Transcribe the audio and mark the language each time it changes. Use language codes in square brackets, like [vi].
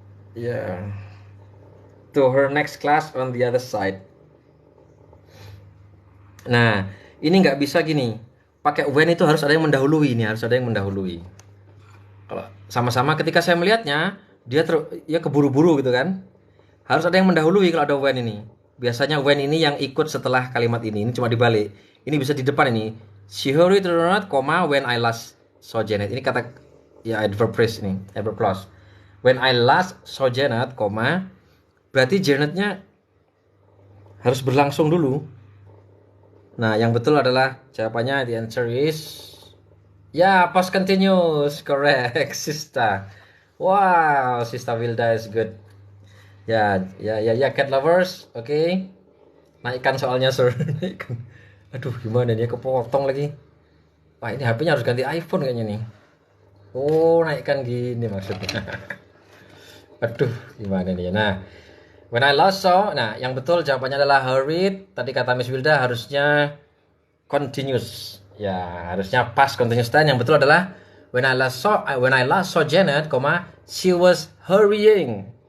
[en] Yeah, to her next class on the other side. [id] Nah, ini nggak bisa gini. Pakai when itu harus ada yang mendahului nih, harus ada yang mendahului. Kalau sama-sama ketika saya melihatnya, dia keburu-buru gitu kan. Harus ada yang mendahului kalau ada when ini. Biasanya when ini yang ikut setelah kalimat ini cuma dibalik. Ini bisa di depan ini. [en] She hurried to not, when I last saw Janet. [id] Ini kata ya adverb phrase ini, adverb clause. [en] When I last saw Janet, [id] berarti Janetnya harus berlangsung dulu. Nah, yang betul adalah jawabannya [en] the answer is past continuous, correct, Sista. Wow, Sista Wilda is good. Ya, cat lovers, oke. [id] Naikkan soalnya, sir. Naikkan. Aduh, gimana nih, kepotong lagi. Wah, ini HP-nya harus ganti iPhone kayaknya nih. Oh, naikkan gini maksudnya. Aduh, gimana nih. Nah, when I last saw, yang betul jawabannya adalah hurried. Tadi kata Miss Wilda harusnya continuous. Ya, harusnya [en] past continuous tense. [id] Yang betul adalah [en] when I last saw Janet, she was hurrying.